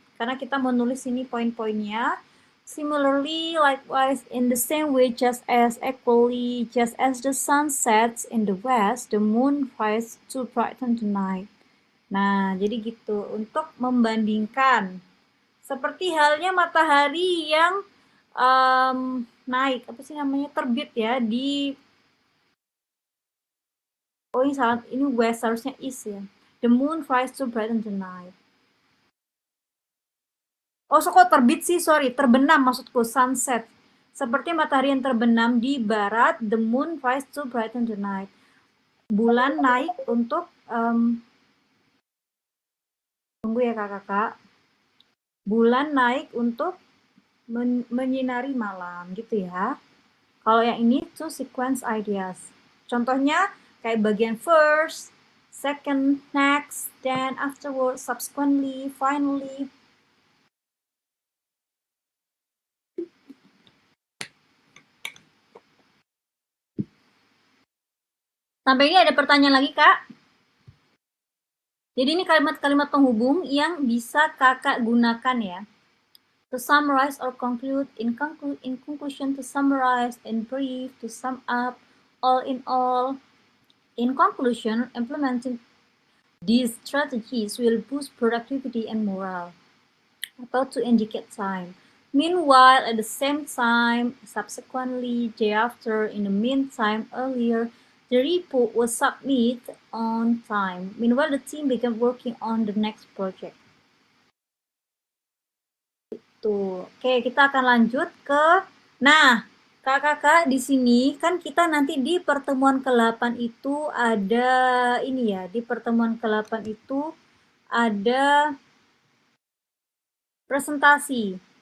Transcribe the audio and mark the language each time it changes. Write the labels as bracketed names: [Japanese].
[Indonesian] Karena kita mau nulis ini poin-poinnya. [English] Similarly, likewise, in the same way, just as equally, just as the sun sets in the west, the moon rises to brighten the night. [Indonesian] Nah, jadi gitu. Untuk membandingkan. Seperti halnya matahari yang naik, apa sih namanya, terbit ya, di... Oh, ini salah, ini west, harusnya east ya. [English] The moon rises to brighten the night. [Indonesian] Oh, so kok terbit sih, sorry, terbenam maksudku, sunset. Seperti matahari yang terbenam di barat, [English] the moon rises to brighten the night. [Indonesian] Bulan naik untuk, tunggu ya kakak-kakak. Bulan naik untuk menyinari malam, gitu ya. Kalau yang ini tuh sequence ideas. Contohnya kayak bagian [English] first, second, next, then afterwards, subsequently, finally. [Indonesian] Sampai ini ada pertanyaan lagi, Kak? Jadi ini kalimat-kalimat penghubung yang bisa kakak gunakan ya. [English] To summarize or conclude, in conclusion, to summarize, in brief, to sum up, all in all. In conclusion, implementing these strategies will boost productivity and morale. Atau to indicate time. Meanwhile, at the same time, subsequently, day after, in the meantime, earlier, the report was submitted on time. Meanwhile, the team began working on the next project. [Indonesian] Tuh. Oke, kita akan lanjut ke... Nah, kakak-kakak di sini kan kita nanti di pertemuan ke-8 itu ada ini ya, di pertemuan ke-8 itu ada presentasi.